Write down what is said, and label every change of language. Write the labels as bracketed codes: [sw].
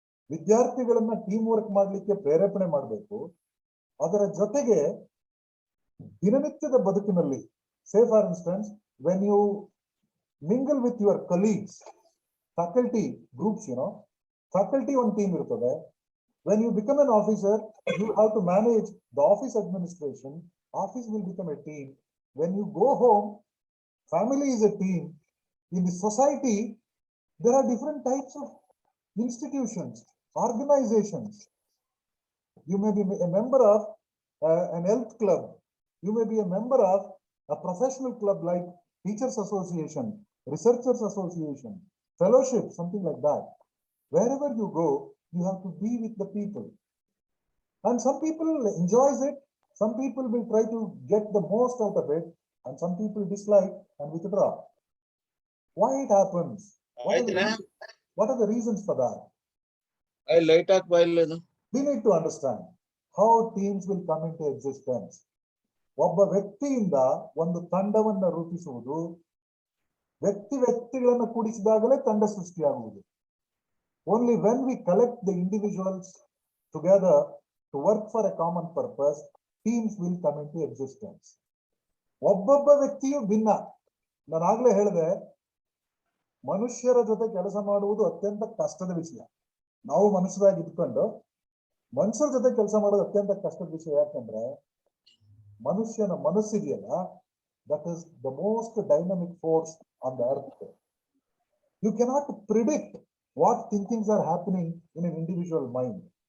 [kn] ವಿದ್ಯಾರ್ಥಿಗಳನ್ನ team work ಮಾಡ್ಲಿಕ್ಕೆ ಪ್ರೇರೇಪಣೆ ಮಾಡಬೇಕು. ಅದರ ಜೊತೆಗೆ ದಿನನಿತ್ಯದ ಬದುಕಿನಲ್ಲಿ, [en] Say for instance, when you mingle with your colleagues, faculty groups, faculty on team ಇರ್ತದೆ. When you become an officer, you have to manage the office administration. Office will become a team. When you go home, family is a team. In the society, there are different types of institutions, organizations. You may be a member of an health club. You may be a member of a professional club like Teachers Association, Researchers Association, Fellowship, something like that. Wherever you go, you have to be with the people. And some people enjoys it. Some people will try to get the most out of it. And some people dislike and withdraw. Why it happens? What are the reasons for that? We need to understand how teams will come into existence. [kn] ಒಬ್ಬ ವ್ಯಕ್ತಿಯಿಂದ ಒಂದು ತಂಡವನ್ನ ರೂಪಿಸುವುದು, ವ್ಯಕ್ತಿಗಳನ್ನ ಕೂಡಿಸಿದಾಗಲೇ ತಂಡ ಸೃಷ್ಟಿಯಾಗುವುದು. [en] Only when we collect the individuals together to work for a common purpose, teams will come into existence. [kn] ಒಬ್ಬೊಬ್ಬ ವ್ಯಕ್ತಿಯು ಭಿನ್ನ. ನಾನು ಆಗ್ಲೇ ಹೇಳಿದೆ, ಮನುಷ್ಯರ ಜೊತೆ ಕೆಲಸ ಮಾಡುವುದು ಅತ್ಯಂತ ಕಷ್ಟದ ವಿಷಯ. ನಾವು ಮನುಷ್ಯರಾಗಿ ಇದ್ಕೊಂಡು ಮನುಷ್ಯರ ಜೊತೆ ಕೆಲಸ ಮಾಡೋದು ಅತ್ಯಂತ ಕಷ್ಟದ ವಿಷಯ. ಯಾಕಂದ್ರೆ ಮನುಷ್ಯನ ಮನಸ್ಸಿದೆಯಲ್ಲ, [en] that is the most dynamic force on the earth. You cannot predict what thinkings are happening in an individual mind.